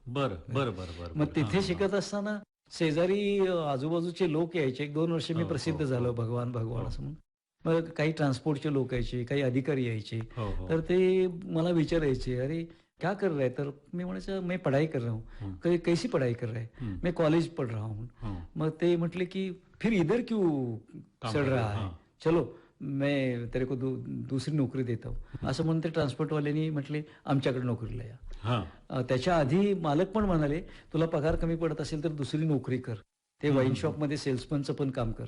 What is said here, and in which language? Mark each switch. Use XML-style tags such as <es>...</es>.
<mr>बरं बरं बरं बरं. मग तिथे शिकत असताना शेजारी आजूबाजूचे लोक यायचे. 1-2 वर्ष मी प्रसिद्ध झालो भगवान असं म्हणून. मग काही ट्रान्सपोर्टचे लोक यायचे काही अधिकारी यायचे. हो, हो. तर ते मला विचारायचे</mr> <hi>अरे क्या कर रहा है</hi> <mr>तर मी म्हणायचं</mr> <hi>मैं पढ़ाई कर रहा हूँ. कैसी पढ़ाई कर रहा है मैं कॉलेज पढ़ रहा हूँ.</hi> <mr>मग ते म्हटले की</mr> <hi>फिर इधर क्यों चढ़ रहा है चलो मैं तेरे को दुसरी नोकरी देता हूँ</hi> <mr>असं म्हणून ते ट्रान्सपोर्टवाल्यांनी म्हटले आमच्याकडे नोकरीला या. हां. त्याच्या आधी मालक पण म्हणाले तुला पगार कमी पडत असेल तर दुसरी नोकरी कर. ते वाईन शॉपमध्ये सेल्समनचं पण काम कर</mr>